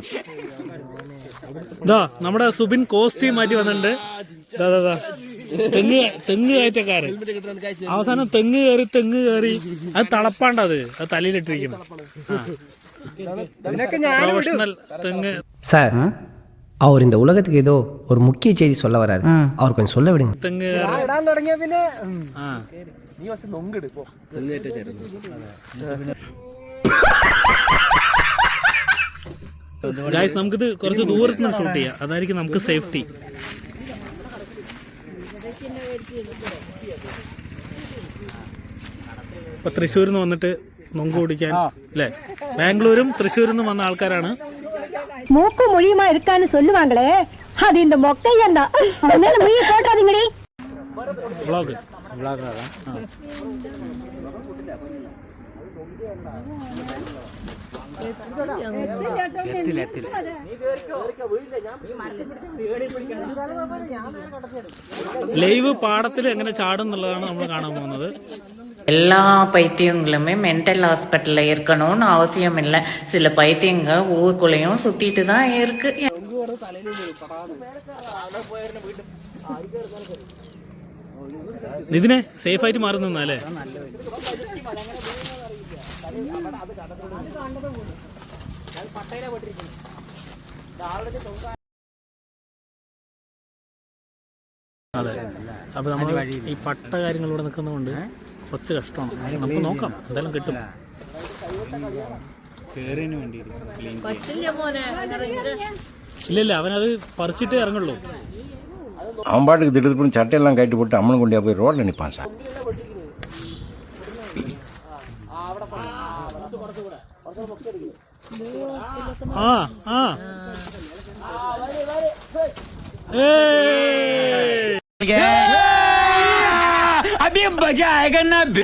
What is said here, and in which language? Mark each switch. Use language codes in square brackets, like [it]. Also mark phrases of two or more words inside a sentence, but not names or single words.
[ml] ഇതാ നമ്മുടെ സുബിൻ കോസ്റ്റ്യൂം മാറ്റി വന്നിട്ടുണ്ട്. തെങ്ങ് കയറ്റക്കാരൻ. അവസാനം തെങ്ങ് കയറി അത് തളപ്പാണ്ടത് തലയിലിട്ടിരിക്കുന്നു. പ്രൊഫഷണൽ തെങ്ങ്. [ta] சார், அவர் இந்த உலகத்துக்கு ஏதோ ஒரு முக்கிய செய்தி சொல்ல வராரு. அவர் கொஞ்சம் சொல்ல விடுங்க. [ml] തെങ്ങ് ഗായ്സ്, നമുക്കിത് കുറച്ച് ദൂരത്ത് നിന്ന് ഷൂട്ട് ചെയ്യാം. അതായിരിക്കും നമുക്ക് സേഫ്റ്റി. ഇപ്പൊ തൃശ്ശൂരിൽ നിന്ന് വന്നിട്ട് നൊങ്ക് കുടിക്കാൻ അല്ലേ, ബാംഗ്ലൂരും തൃശ്ശൂരിൽ നിന്നും വന്ന ആൾക്കാരാണ്. [ta] மூக்கும் மொழியுமா இருக்கான்னு சொல்லுவாங்களே, அது இந்த மொக்கையன் தான். மீன் போட்டாதீங்கடி. [en] vlog live [ml] പാടത്തിൽ എങ്ങനെ ചാടും എന്നുള്ളതാണ് നമ്മൾ കാണാൻ പോകുന്നത്. [ta] எல்லா பைத்தியங்களுமே [en] mental hospital [ta] இருக்கணும்னு அவசியம் இல்லை. சில பைத்தியங்க ஊருக்குள்ளேயும் சுத்திட்டு தான் இருக்கு. [ml] ഇതിനെ സേഫ് ആയിട്ട് മാറി നിന്നല്ലേ. അതെ, അപ്പൊ നമ്മൾ ഈ പട്ട കാര്യങ്ങളിലൂടെ നിൽക്കുന്നതുകൊണ്ട് കുറച്ച് കഷ്ടമാണ്. പക്ഷെ നമുക്ക് നോക്കാം, എന്തായാലും കിട്ടും. ഇല്ല, അവനത് പറിച്ചിട്ടേ ഇറങ്ങുള്ളൂ. [ta] அவன் பாட்டுக்கு திடீர்னு சட்டையெல்லாம் கட்டி போட்டு அம்மன் கொண்டியா போய் ரோட்ல நிற்பான் சார். [hi] अभी मजा आएगा ना.